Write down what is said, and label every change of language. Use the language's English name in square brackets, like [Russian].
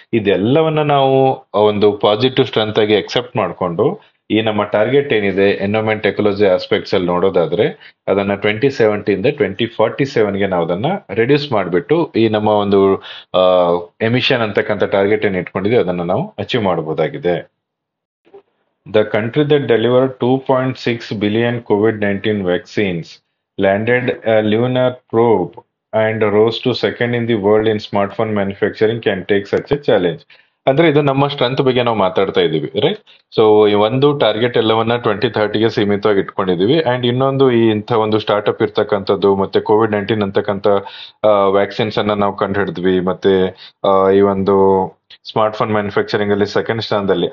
[Kannada] ಇದೆಲ್ಲವನ್ನ ನಾವು ಒಂದು ಪಾಸಿಟಿವ್ ಸ್ಟ್ರೆಂತ್ ಆಗಿ ಅಕ್ಸೆಪ್ಟ್ ಮಾಡ್ಕೊಂಡು, ಈ ನಮ್ಮ ಟಾರ್ಗೆಟ್ ಏನಿದೆ ಎನ್ವೈರನ್ಮೆಂಟ್ ಎಕಾಲಜಿ ಆಸ್ಪೆಕ್ಟ್ಸ್ ಅಲ್ಲಿ ನೋಡೋದಾದ್ರೆ, ಅದನ್ನ 2070 ಇಂದ 2047ಗೆ ನಾವು ಅದನ್ನ ರೆಡ್ಯೂಸ್ ಮಾಡಿಬಿಟ್ಟು ಈ ನಮ್ಮ ಒಂದು ಎಮಿಷನ್ ಅಂತಕ್ಕಂಥ ಟಾರ್ಗೆಟ್ ಏನ್ ಇಟ್ಕೊಂಡಿದೆ ಅದನ್ನ ನಾವು ಅಚೀವ್ ಮಾಡಬಹುದಾಗಿದೆ. [English] The country that delivered 2.6 billion COVID-19 vaccines landed a lunar probe and rose to second in the world in smartphone manufacturing can take such a challenge. [Kannada] ಅಂದ್ರೆ ಇದು ನಮ್ಮ ಸ್ಟ್ರೆಂತ್ ಬಗ್ಗೆ ನಾವು ಮಾತಾಡ್ತಾ ಇದೀವಿ, ರೈಟ್? ಸೊ ಒಂದು ಟಾರ್ಗೆಟ್ ಎಲ್ಲವನ್ನ 2030ಗೆ ಸೀಮಿತವಾಗಿ ಇಟ್ಕೊಂಡಿದೀವಿ. ಅಂಡ್ ಇನ್ನೊಂದು ಈ ಇಂಥ ಒಂದು ಸ್ಟಾರ್ಟ್ಅಪ್ ಇರ್ತಕ್ಕಂಥದ್ದು, ಮತ್ತೆ ಕೋವಿಡ್-19 ಅಂತಕ್ಕಂಥ ವ್ಯಾಕ್ಸಿನ್ಸ್ ಅನ್ನ ನಾವು ಕಂಡು ಹಿಡಿದ್ವಿ. ಮತ್ತೆ ಈ ಒಂದು ಸ್ಮಾರ್ಟ್ ಫೋನ್ ಮ್ಯಾನುಫ್ಯಾಕ್ಚರಿಂಗ್ ಅಲ್ಲಿ ಸೆಕೆಂಡ್ ಸ್ಥಾನದಲ್ಲಿ.